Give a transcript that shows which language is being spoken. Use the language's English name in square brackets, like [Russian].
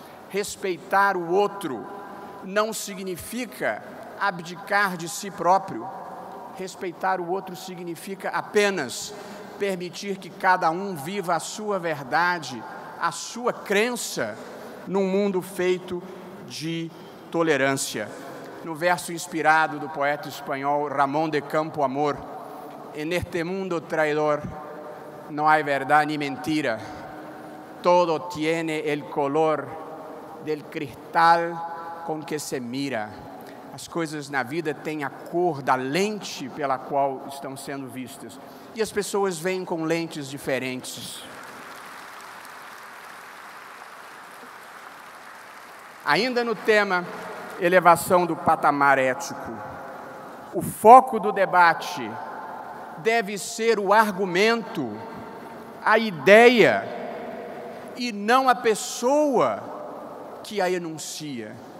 [Portuguese] Respeitar o outro não significa abdicar de si próprio. Respeitar o outro significa apenas permitir que cada um viva a sua verdade, a sua crença, num mundo feito de tolerância. No verso inspirado do poeta espanhol Ramón de Campo Amor, [Spanish] en este mundo traidor no hay verdad ni mentira, todo tiene el color del cristal con que se mira. [Portuguese] As coisas na vida têm a cor da lente pela qual estão sendo vistas. E as pessoas veem com lentes diferentes. Ainda no tema elevação do patamar ético, o foco do debate deve ser o argumento, a ideia, e não a pessoa que a enuncia.